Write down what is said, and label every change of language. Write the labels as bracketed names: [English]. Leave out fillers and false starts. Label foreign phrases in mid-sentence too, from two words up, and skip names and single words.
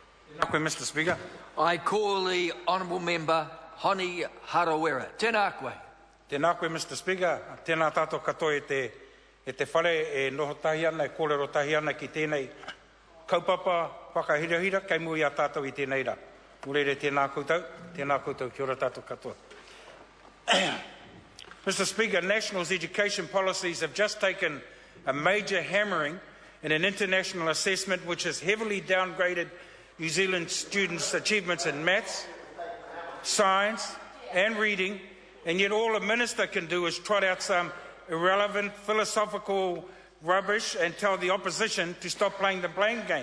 [English] Mr. Speaker. I call the Honourable Member Honi Harawira. [Māori] Tēnā koe. Tēnā koe, [English] Mr. Speaker. [Māori] Tēnā tātou katoa e te whare e noho tahi ana, e kōrero tahi ana ki tēnei kaupapa whakahirahira, kei mui a tātou I tēnei rā. Murere tēnā koutou, kia ora tātou katoa. [English] Mr. Speaker, National's education policies have just taken a major hammering in an international assessment which has heavily downgraded New Zealand students' achievements in maths, science and reading, and yet all a minister can do is trot out some irrelevant philosophical rubbish and tell the opposition to stop playing the blame game.